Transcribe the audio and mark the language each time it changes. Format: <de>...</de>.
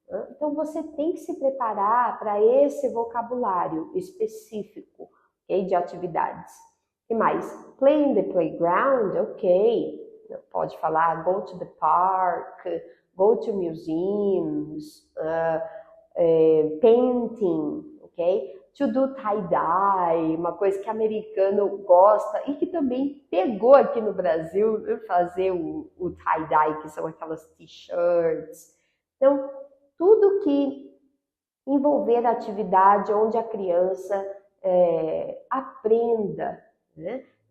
<pt>Então você tem que se preparar para esse vocabulário específico, ok, de atividades. E mais?</pt> <en>Play in the playground, ok.</en> <pt>Pode falar</pt> <en>go to the park, go to museums, painting, ok?</en> <pt>To do tie-dye, uma coisa que americano gosta e que também pegou aqui no Brasil, fazer o tie-dye, que são aquelas t-shirts. Então, tudo que envolver a atividade onde a criança aprenda, né?</pt>